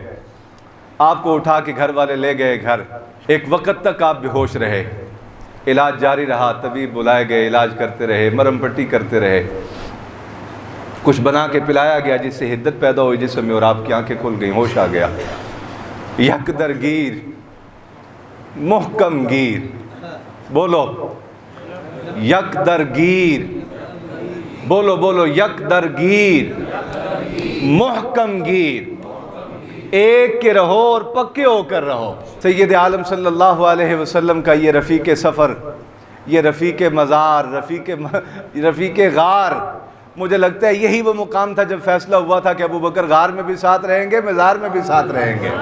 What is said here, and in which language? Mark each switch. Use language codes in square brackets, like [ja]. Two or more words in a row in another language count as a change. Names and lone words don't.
[ur] آپ کو اٹھا کے گھر والے لے گئے گھر، ایک وقت تک آپ بے ہوش رہے، علاج جاری رہا، طبیب بلائے گئے، علاج کرتے رہے، مرم پٹی کرتے رہے، کچھ بنا کے پلایا گیا جس سے حدت پیدا ہوئی جسم میں اور آپ کی آنکھیں کھل گئیں، ہوش آ گیا۔ [fa] یک در گیر محکم گیر، بولو یک در گیر، [ur] بولو بولو [fa] یک در گیر محکم گیر، [ur] ایک کے رہو اور پکے ہو کر رہو۔ سید عالم [ar] صلی اللہ علیہ وسلم [ur] کا یہ رفیق سفر، یہ رفیق مزار، رفیق غار، مجھے لگتا ہے یہی وہ مقام تھا جب فیصلہ ہوا تھا کہ ابو بکر غار میں بھی ساتھ رہیں گے، مزار میں بھی ساتھ رہیں گے۔